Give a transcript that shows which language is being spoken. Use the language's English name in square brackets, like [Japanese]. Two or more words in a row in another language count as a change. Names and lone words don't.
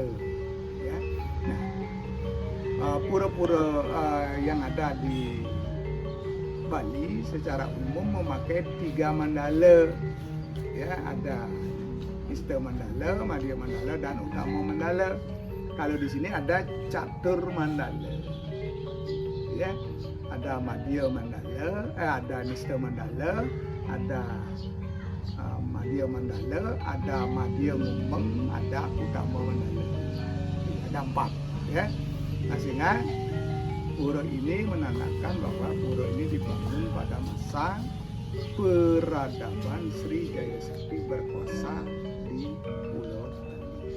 [Indonesian] Ya, nah, pura-pura yang ada di Bali secara umum memakai 3 mandala. Ya, ada Ista Mandala, Madya Mandala, dan Utama Mandala. Kalau di sini ada Catur Mandala. Ya, ada Madya Mandala, ada Nista Mandala, ada Madya Mandala, ada Madya Mumbeng, ada Utama Mandala. Ada 4. Ya, nah, sehingga pura ini menandakan bahwa pura ini dibangun pada masa peradaban Sri Jaya Sakti berkuasa di Pulau Bali.